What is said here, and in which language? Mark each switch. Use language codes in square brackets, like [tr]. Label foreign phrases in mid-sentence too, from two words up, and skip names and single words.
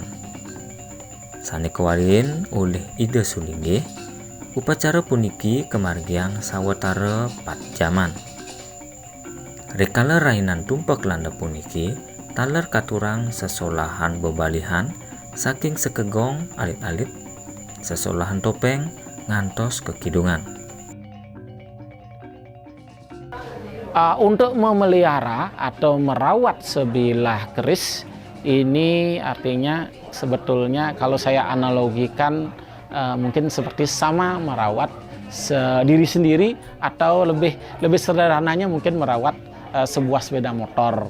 [ban] Sane kewalin oleh ide sulinggih, upacara puniki kemargiang sawetara 4 jaman. Rikala rainan tumpak landep puniki, taler katurang sesolahan bebalihan saking sekegong alit-alit, sesolahan topeng ngantos ke kidungan. [id] Untuk memelihara atau merawat sebilah keris ini artinya sebetulnya kalau saya analogikan mungkin seperti sama merawat diri sendiri, atau lebih sederhananya mungkin merawat sebuah sepeda motor.